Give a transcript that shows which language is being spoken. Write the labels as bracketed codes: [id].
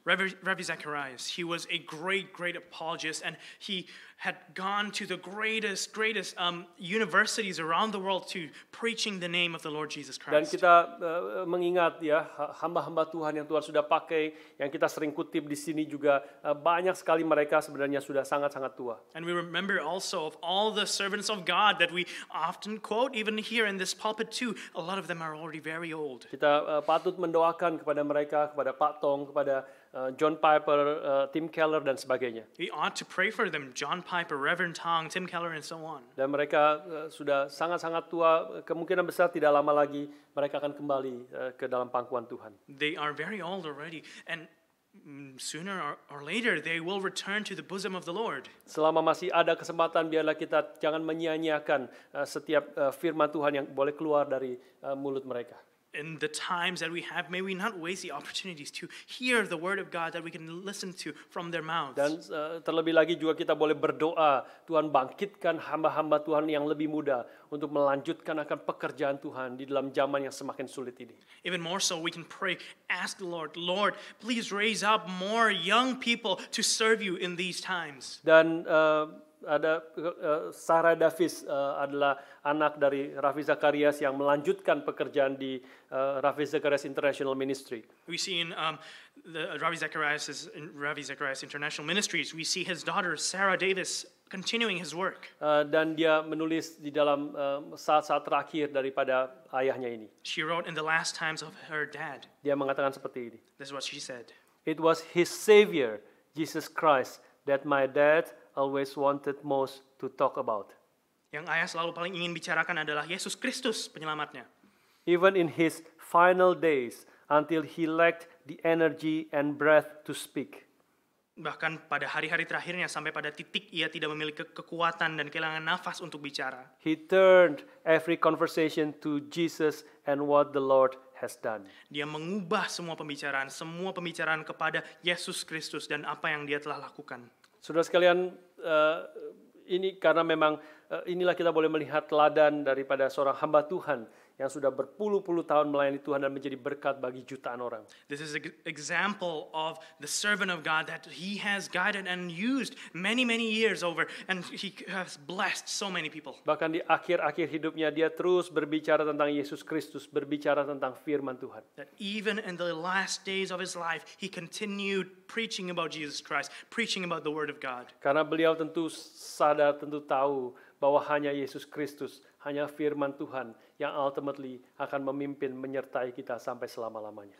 [en] Rabbi Zacharias, he was a great apologist, and he had gone to the greatest universities around the world to preaching the name of the Lord Jesus Christ. [id] Dan kita mengingat ya hamba-hamba Tuhan yang Tuhan sudah pakai, yang kita sering kutip di sini juga banyak sekali mereka sebenarnya sudah sangat-sangat tua. [en] And we remember also of all the servants of God that we often quote, even here in this pulpit too, a lot of them are already very old. [id] Kita patut mendoakan kepada mereka, kepada Pak Tong, kepada John Piper, Tim Keller dan sebagainya. [en] We ought to pray for them, John Piper, Reverend Tong, Tim Keller, and so on. [id] Dan mereka sudah sangat-sangat tua, kemungkinan besar tidak lama lagi mereka akan kembali ke dalam pangkuan Tuhan. [en] They are very old already, and sooner or later they will return to the bosom of the Lord. [id] Selama masih ada kesempatan, biarlah kita jangan menyia-nyiakan setiap firman Tuhan yang boleh keluar dari mulut mereka. [en] in the times that we have, may we not waste the opportunities to hear the word of God that we can listen to from their mouths. [id] Dan terlebih lagi juga kita boleh berdoa, Tuhan bangkitkan hamba-hamba Tuhan yang lebih muda untuk melanjutkan akan pekerjaan Tuhan di dalam zaman yang semakin sulit ini. [en] Even more so, we can pray, ask the Lord, Lord, please raise up more young people to serve you in these times. [id] Dan ada Sarah Davis adalah anak dari Ravi Zacharias yang melanjutkan pekerjaan di Ravi Zacharias International Ministry. [en] We see in the Ravi Zacharias International Ministries, we see his daughter Sarah Davis continuing his work. [id] Dan dia menulis di dalam saat-saat terakhir daripada ayahnya ini. [en] She wrote in the last times of her dad. [id] Dia mengatakan seperti ini. [en] This is what she said. It was his Savior, Jesus Christ, that my dad always wanted most to talk about. [id] Yang ayah selalu paling ingin bicarakan adalah Yesus Kristus penyelamatnya. [en] Even in his final days, until he lacked the energy and breath to speak. [id] Bahkan pada hari-hari terakhirnya sampai pada titik ia tidak memiliki kekuatan dan kehilangan nafas untuk bicara. [en] He turned every conversation to Jesus and what the Lord has done. [id] Dia mengubah semua pembicaraan kepada Yesus Kristus dan apa yang dia telah lakukan. Saudara sekalian, ini karena memang inilah kita boleh melihat teladan daripada seorang hamba Tuhan yang sudah berpuluh-puluh tahun melayani Tuhan dan menjadi berkat bagi jutaan orang. [en] This is an example of the servant of God that he has guided and used many years over, and he has blessed so many people. [id] Bahkan di akhir-akhir hidupnya dia terus berbicara tentang Yesus Kristus, berbicara tentang firman Tuhan. [en] That even in the last days of his life, he continued preaching about Jesus Christ, preaching about the Word of God. [id] Karena beliau tentu sadar, tentu tahu bahwa hanya Yesus Kristus, hanya firman Tuhan yang ultimately akan memimpin menyertai kita sampai selama-lamanya.